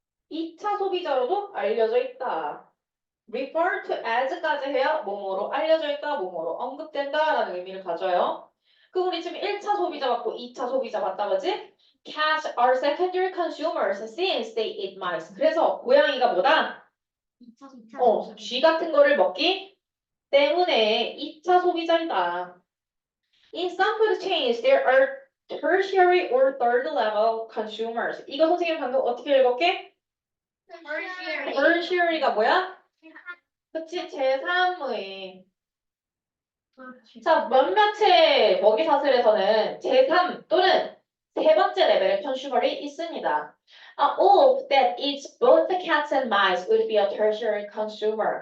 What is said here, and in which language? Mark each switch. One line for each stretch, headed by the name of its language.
Korean: 2차 소비자로도 알려져 있다.
English: refer to as
Korean: 까지 해야 뭐뭐로 알려져 있다, 뭐뭐로 언급된다라는 의미를 가져요. 그럼 우리 지금 1차 소비자 받고 2차 소비자 받다 그지?
English: Cats are secondary consumers since they eat mice.
Korean: 그래서 고양이가 뭐다? 쥐 같은 거를 먹기 때문에 2차 소비자이다.
English: In some food chains, there are tertiary or third level consumers.
Korean: 이거 선생님 방금 어떻게 읽었게? tertiary가 뭐야? 그치, 제3의. 자, 몇몇의 먹이사슬에서는 제3 또는 세 번째 레벨의 컨슈머이 있습니다.
English: A wolf that eats both the cats and mice would be a tertiary consumer.